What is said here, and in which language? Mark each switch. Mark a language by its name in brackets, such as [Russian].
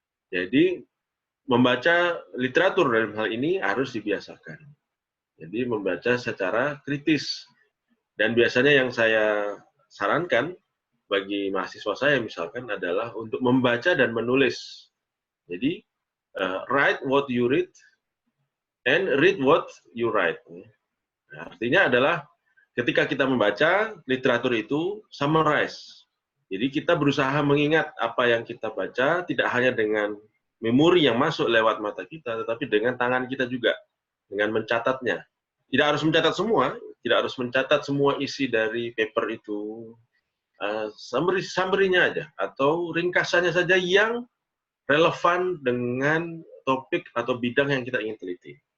[Indonesian] Jadi, membaca literatur dalam hal ini harus dibiasakan. Jadi, membaca secara kritis. Dan biasanya yang saya sarankan bagi mahasiswa saya misalkan adalah untuk membaca dan menulis. [English] Jadi, write what you read, and read what you write. [Indonesian] Nah, artinya adalah ketika kita membaca literatur itu summarize. Jadi kita berusaha mengingat apa yang kita baca tidak hanya dengan memori yang masuk lewat mata kita, tetapi dengan tangan kita juga, dengan mencatatnya. Tidak harus mencatat semua, tidak harus mencatat semua isi dari paper itu, summary-nya aja, atau ringkasannya saja yang relevan dengan topik atau bidang yang kita ingin teliti.